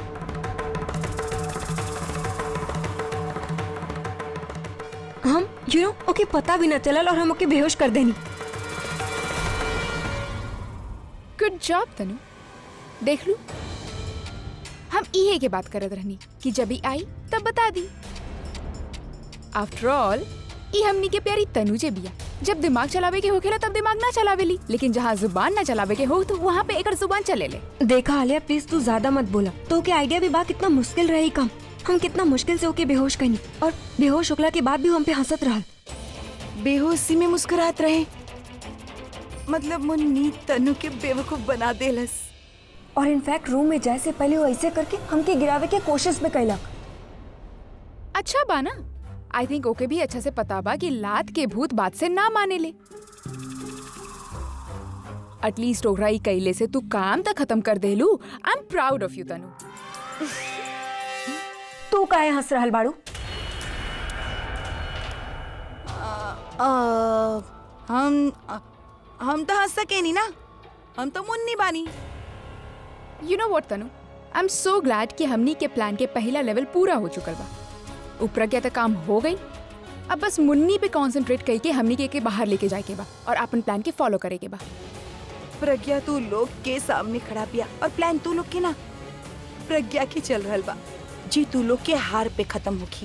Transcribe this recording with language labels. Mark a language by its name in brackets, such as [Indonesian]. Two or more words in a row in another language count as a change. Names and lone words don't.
[Bhojpuri] हम ओके पता भी न चलल और हम ओके बेहोश कर देनी। [English] good job Tanu. [Bhojpuri] देख लू, हम इहे के बात करत रहनी कि जब ही आई तब बता दी। आफ्टर ऑल ये हमनी के प्यारी तनु जे बिया, जब दिमाग चलावे के होखेला तब दिमाग ना चलावेली, लेकिन जहाँ जुबान ना चलावे के हो तो वहाँ पे एकर जुबान चले ले। देखा आलिया, प्लीज तू ज्यादा मत बोला। तो के आइडिया भी बा कितना मुश्किल रही काम। हम कितना मुश्किल से ओके बेहोश कनी और बेहोश होखला के बाद भी हम पे हंसत रहल। बेहोशी में मुस्कुरात रहे, मतलब मुन्नी तनु के बेवकूफ बना देलस। और इनफैक्ट रूम में जाए से पहले वो ऐसे करके हमके गिरावे के कोशिश में कैलक। अच्छा बा ना, [English] I think [Bhojpuri] ओके भी अच्छा से पता बा कि लात के भूत बात से ना माने ले। एटलीस्ट ओकरा ई कैले से तू काम तक खत्म कर देलू। [English] I am proud of you Tanu. [Bhojpuri] तू काहे हंस रहल बाड़ू? हम तो हंस सके नहीं ना, हम तो मुन्नी बानी। [English] you know what Tanu, I am so glad [Bhojpuri] कि हमनी के प्लान के पहला लेवल पूरा हो चुकल बा। ऊपर क्या तक काम हो गई, अब बस मुन्नी पे कंसंट्रेट करके हमनी के बाहर लेके जाए के बा और अपन प्लान के फॉलो करे के बा। प्रज्ञा तू लोग के सामने खड़ा पिया और प्लान तू लोग के ना प्रज्ञा के चल रहल बा जी तू लोग के हार पे खत्म होखी।